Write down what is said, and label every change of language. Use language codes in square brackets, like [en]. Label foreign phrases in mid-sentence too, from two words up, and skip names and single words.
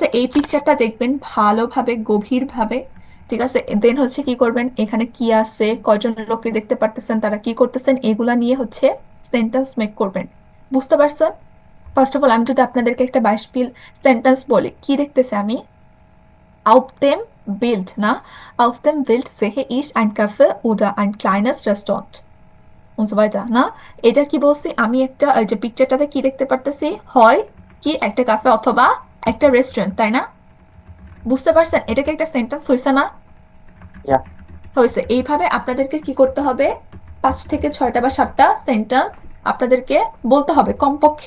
[bn] এই পিকচারটা দেখবেন ভালোভাবে, গভীরভাবে, ঠিক আছে? দেন হচ্ছে কি করবেন, এখানে কি আছে, কয়জন লোককে দেখতে পারতেছেন, তারা কি করতেছেন, এগুলা নিয়ে হচ্ছে সেন্টেন্স মেক করবেন, বুঝতে পারছেন? [en] first of all [bn] আমি যদি আপনাদেরকে একটা বাইশপিল সেন্টেন্স বলি, কি দেখতেছে আমি? [de] Auf dem Bild, না? Auf dem Bild sehe ich ein Café oder ein kleines Restaurant und so weiter, [bn] না? এটা কি বলছি আমি? একটা যে পিকচারটাতে কি দেখতে পারতেছি, হয় কি একটা কাফে অথবা একটা রেস্টুরেন্ট, তাই না? বুঝতে পারছেন? এটাকে একটা সেন্টেন্স হয়েছে না? হয়েছে। এইভাবে আপনাদেরকে কি করতে হবে, 5 থেকে 6টা বা 7টা সেন্টেন্স আপনাদেরকে বলতে হবে কমপক্ষে।